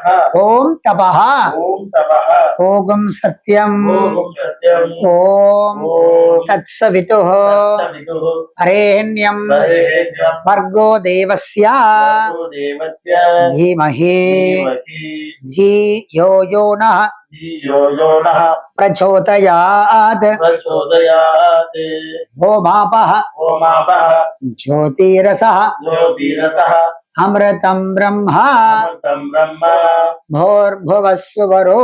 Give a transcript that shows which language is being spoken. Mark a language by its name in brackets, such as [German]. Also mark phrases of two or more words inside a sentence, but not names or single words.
[Sanskrit] ओं तपः ओं तपः ओं सत्यम् ओं सत्यम् ஓம் ஓம் தத்சவிதுः தத்சவிதுः அரேண்யம் வரேண்யம் भर्गो देवस्य தேவஸ்ய தீமஹி தீமஹி धियो यो नः धियो यो नः प्रचोदयात् प्रचोदयात् होमापः ओमापः ज्योतिरसः ज्योतिरसः अमृतं ब्रह्म अमृतं ब्रह्म भूर्भुवस्सुवरो